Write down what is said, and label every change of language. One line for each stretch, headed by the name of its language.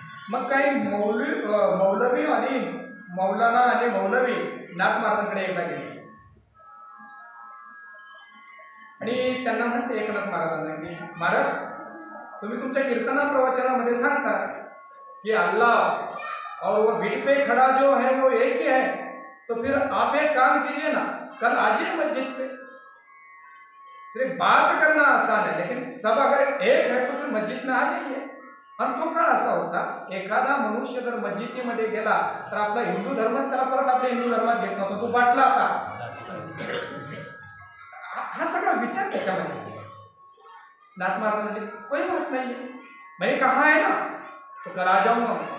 Marathi: मग काही मौलवी आणि मौलाना आणि मौलवी नाथ महाराजांकडे एकदा गेले आणि त्यांना म्हणते एकनाथ महाराजांना की महाराज, तुम्ही तुमच्या कीर्तना प्रवचनामध्ये सांगता कि
Hindi: अल्लाह और वो भिट पे खड़ा जो है वो एक ही है, तो फिर आप एक काम कीजिए ना, कल आ जाइए मस्जिद पे. सिर्फ बात करना आसान है, लेकिन सब अगर एक है तो फिर मस्जिद में आ जाइए.
Marathi: आणि तो काळ असा होता, एखादा मनुष्य जर मस्जिदीमध्ये गेला तर आपला हिंदू धर्मच त्याला परत आपल्या हिंदू धर्मात घेत नव्हता, तो बाटला होता. हा सगळा विचार त्याच्यामध्ये. नाथ महाराज म्हणजे
Hindi: कोई बात नाही, मैंने कहा है ना तो कल आ जाऊंगा.